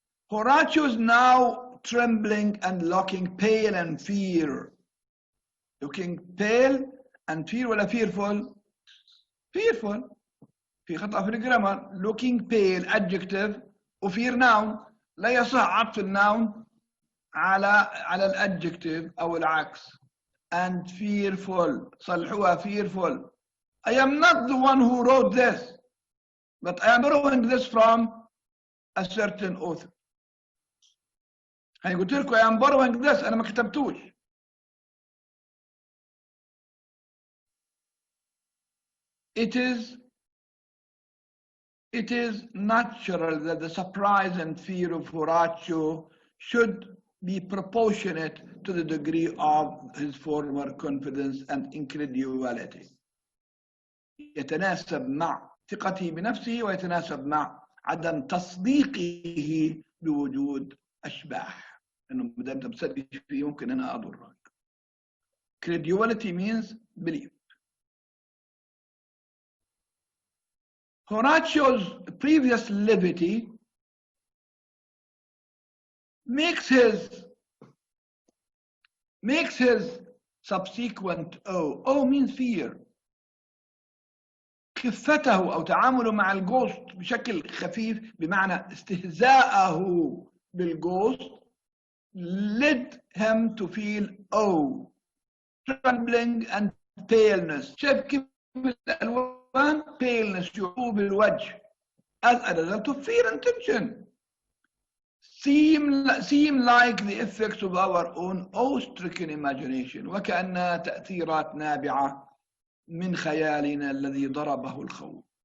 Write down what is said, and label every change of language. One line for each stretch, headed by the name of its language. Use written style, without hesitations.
English: Horatius now trembling and looking pale and fear. Looking pale and fear
Arabic: ولا
English: fearful? Fearful.
Arabic: في خطأ في الجرامر.
English: Looking pale adjective وفير noun.
Arabic: لا يصح عطف النون على الادجكتيف أو العكس.
English: And fearful.
Arabic: صلحوها
English: fearful. I am not the one who wrote this, but I am borrowing this from a certain author.
Arabic: هاي قلت لكم
English: I am borrowing this,
Arabic: أنا ما كتبتوش.
English: It is natural that the surprise and fear of Horatio should be proportionate to the degree of his former confidence and incredulity.
Arabic: يتناسب مع ثقته بنفسه ويتناسب مع عدم تصديقه بوجود أشباح. إنه ما دام تصدق فيه ممكن أنا أضرك.
English: Credulity means belief. Horatio's previous levity makes his subsequent O means fear.
Arabic: خفته أو تعامله مع الجوست بشكل خفيف بمعنى استهزاءه بالجوست
English: led him to feel trembling and paleness.
Arabic: شايف كيف الألوان
English: paleness
Arabic: شعوب الوجه
English: as a result of fear and tension seem like the effects of our own awe-stricken imagination
Arabic: وكأنها تأثيرات نابعة من خيالنا الذي ضربه الخوف.